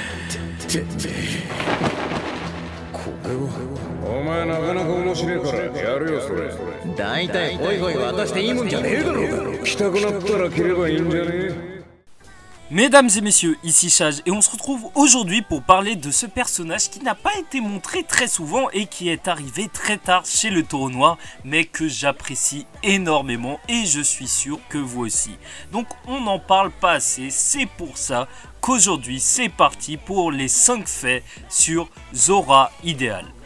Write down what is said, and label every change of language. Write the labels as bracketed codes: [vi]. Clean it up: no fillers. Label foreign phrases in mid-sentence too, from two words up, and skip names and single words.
[ja] お前なかなか面白いからやるよそれ。大体ホイホイ渡していいもんじゃねえだろ。来たくなったら切ればいいんじゃねえ。 [fr] Mesdames et messieurs, ici Chage et on se retrouve aujourd'hui pour parler de ce personnage qui n'a pas été montré très souvent et qui est arrivé très tard chez le Taureau Noir, mais que j'apprécie énormément et je suis sûr que vous aussi. Donc on n'en parle pas assez, c'est pour ça qu'aujourd'hui c'est parti pour les 5 faits sur Zora idéal.